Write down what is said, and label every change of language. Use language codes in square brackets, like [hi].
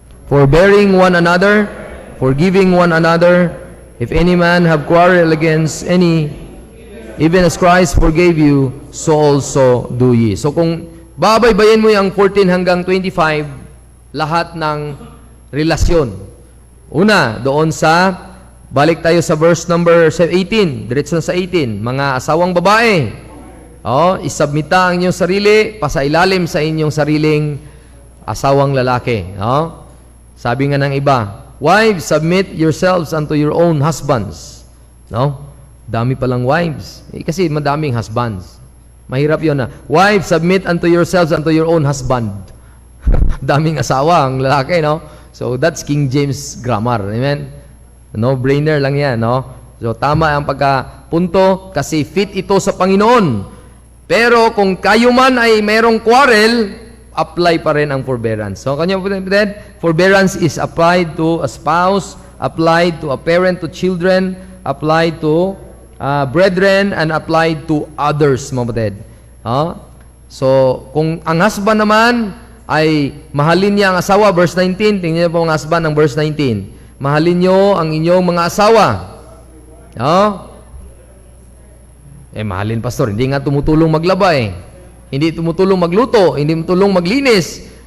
[en] Forbearing one another, forgiving one another, if any man have quarrel against any, even as Christ forgave you, so also do ye. [tl] So kung babaybayin mo yung 14 hanggang 25, lahat ng relasyon. Una, doon sa, balik tayo sa verse number 18, diretso sa 18, mga asawang babae, Isubmita ang inyong sarili, pasailalim sa inyong sariling asawang lalaki. Sabi nga ng iba, [en] wives, submit yourselves unto your own husbands. [tl] Dami palang wives. Kasi madaming husbands. Mahirap yun na. [en] Wives, submit unto yourselves unto your own husband. [tl] Daming asawa ang lalaki, no? [en] So, that's King James grammar. [tl] Amen? No-brainer lang yan, no? So, tama ang pagkapunto kasi fit ito sa Panginoon. Pero kung kayo man ay merong quarrel, apply pa rin ang forbearance. [en] So, kanya forbearance is applied to a spouse, applied to a parent, to children, applied to brethren, and applied to others, [tl] mga kapatid. So, kung ang husband naman ay mahalin niya ang asawa, verse 19, tingnan niyo po ang husband ng verse 19. Mahalin niyo ang inyong mga asawa. Mahalin, pastor, hindi nga tumutulong maglaba Hindi tumutulong magluto, hindi tumutulong maglinis.